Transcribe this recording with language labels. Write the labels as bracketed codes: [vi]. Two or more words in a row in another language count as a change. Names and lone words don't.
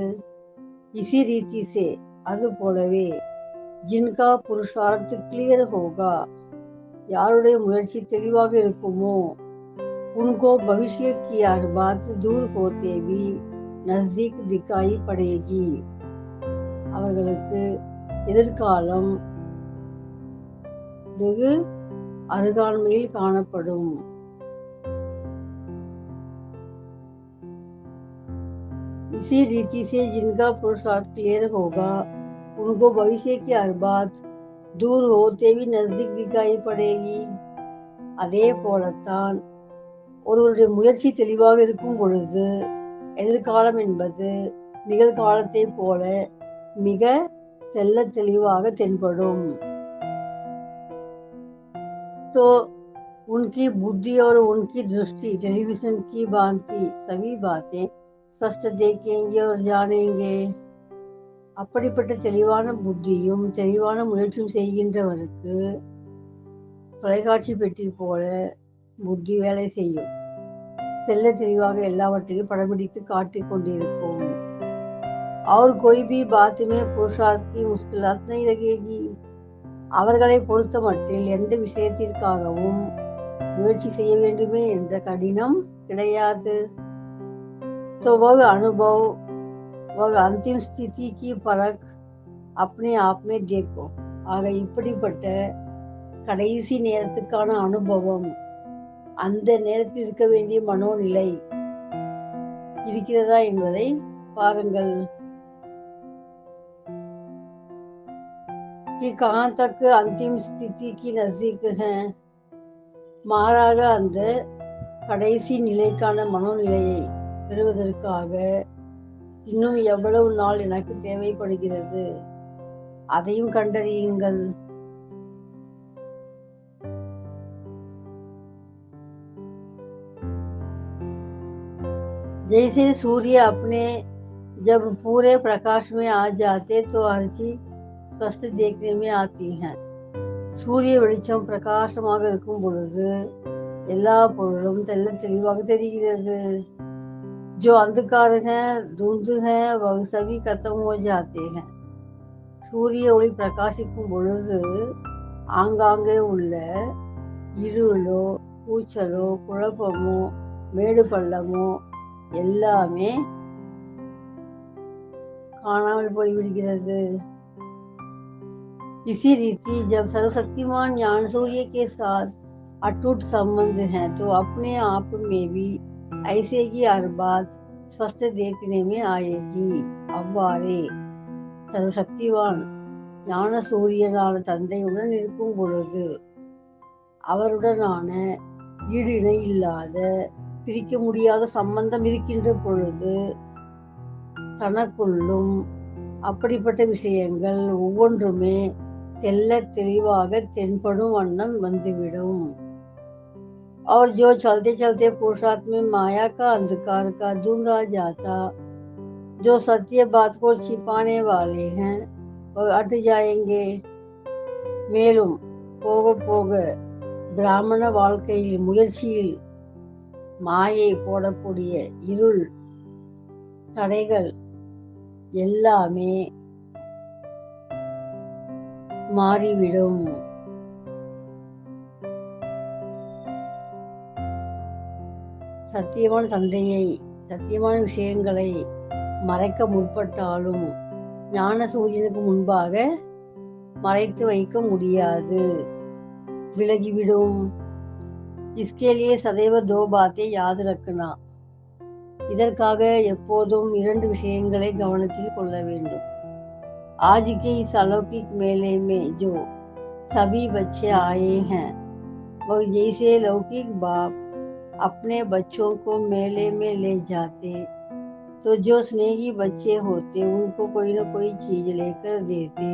[hi] इसी रीति से [ta] அது போலவே [hi] जिनका पुरुषार्थ क्लियर होगा [ta] யாருடைய முயற்சி தெளிவாக இருக்குமோ [hi] उनको भविष्य की हर बात दूर होते भी नजदीक दिखाई पड़ेगी. [ta] அவர்களுக்கு எதிர்காலம் வெகு அருகாண்மையில் காணப்படும். [hi] इसी रीति से जिनका पुरुषार्थ क्लियर होगा उनको भविष्य की हर बात दूर होते भी नजदीक दिखाई पड़ेगी. [ta] அதே போலத்தான் ஒருவருடைய முயற்சி தெளிவாக இருக்கும் பொழுது எதிர்காலம் என்பது நிகழ்காலத்தை போல மிக தெள்ளத் தெளிவாக தென்படும். [hi] तो उनकी बुद्धि और उनकी दृष्टि टेलीविजन की भांति सभी बातें स्पष्ट देखेंगे और जानेंगे. [ta] அப்படிப்பட்ட தெளிவான புத்தியும் தெளிவான முயற்சியும் செய்கின்றவருக்கு தொலைக்காட்சி பெட்டி போல புத்தி வேலை செய்யும். தெள்ள தெளிவாக எல்லாவற்றையும் படம்பிடித்து காட்டிக் கொண்டிருக்கும். [hi] और कोई भी बात में पुरुषार्थ की मुश्किलात नहीं लगेगी. [ta] அவர்களை பொறுத்த மட்டில் எந்த விஷயத்திற்காகவும் முயற்சி செய்ய வேண்டுமே என்ற கடினம் கிடையாது. [hi] तो वह अनुभव वह अंतिम स्थिति की परख अपने आप में देखो. [ta] ஆக இப்படிப்பட்ட கடைசி நேரத்துக்கான அனுபவம் அந்த நேரத்தில் இருக்க வேண்டிய மனோநிலை இருக்கிறதா என்பதை பாருங்கள். [hi] कि कहां तक अंतिम स्थिति की नजदीक है. [ta] மாறாக அந்த கடைசி நிலைக்கான மனோநிலையை பெறுவதற்காக இன்னும் எவ்வளவு நாள் எனக்கு தேவைப்படுகிறது அதையும் கண்டறியுங்கள். [hi] जैसे सूर्य अपने जब पूरे प्रकाश में आ जाते तो हर चीज स्पष्ट देखने में आती है. [ta] சூரிய வெளிச்சம் பிரகாசமாக இருக்கும் பொழுது எல்லா பொருளும் தெள்ளத் தெளிவாக தெரிகிறது. [hi] जो अंधकार है धुंध है वह सभी खत्म हो जाते हैं. [ta] சூரிய ஒளி பிரகாசிக்கும் பொழுது ஆங்காங்கே உள்ள இருளோ கூச்சலோ குழப்பமோ மேடு பள்ளமோ எல்லாமே காணாமல் போய்விடுகிறது. [hi] इसी रीति जब सर्वशक्तिमान ज्ञान सूर्य के साथ अटूट संबंध है तो अपने आप में भी ऐसे ही हर बात स्पष्ट देखने में आएगी. [ta] அவ்வாறே சர்வசக்திவான் ஞான சூரியனான தந்தையுடன் இருக்கும் பொழுது அவருடனான ஈடு இணை இல்லாத பிரிக்க முடியாத சம்பந்தம் இருக்கின்ற பொழுது தனக்குள்ளும் அப்படிப்பட்ட விஷயங்கள் ஒவ்வொன்றுமே தெள்ளத் தெளிவாக தென்படும் வண்ணம் வந்துவிடும். [hi] और जो चलते चलते पुरुषार्थ में माया का अंधकार का धुंध आ जाता जो सत्य बात को छिपाने वाले हैं वह हट जाएंगे. [ta] மேலும் போக போக பிராமண வாழ்க்கையில் முயற்சியில் மாயை போடக்கூடிய இருள் தடைகள் எல்லாமே மாறிவிடும். சத்தியமான தந்தையை, சத்தியமான விஷயங்களை மறைக்க முற்பட்டாலும் ஞான சூரியனுக்கு முன்பாக மறைத்து வைக்க முடியாது, விலகிவிடும். [hi] इसके लिए सदैव दो बातें याद रखना. [ta] இதற்காக எப்போதும் 2 விஷயங்களை கவனத்தில் கொள்ள வேண்டும். [hi] आज के इस अलौकिक मेले में जो सभी बच्चे आए हैं, वह जैसे लौकिक बाप अपने बच्चों को मेले में ले जाते, तो जो स्नेही बच्चे होते उनको कोई न कोई चीज लेकर देते.